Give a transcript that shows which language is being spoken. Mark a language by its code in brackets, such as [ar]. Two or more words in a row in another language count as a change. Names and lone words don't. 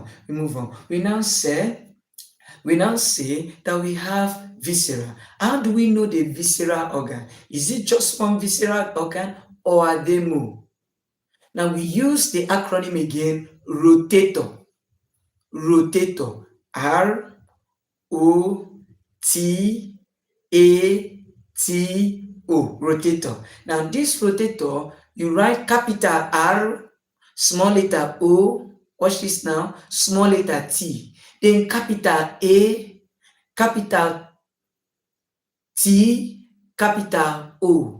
[en] We now say that we have viscera. How do we know the visceral organ? Is it just one visceral organ or are they more? Now we use the acronym again, rotator. Rotator. R-O-T-A-T-O. Rotator. Now this rotator, you write capital R, small letter O, watch this now, small letter T, then capital A, capital T, capital O.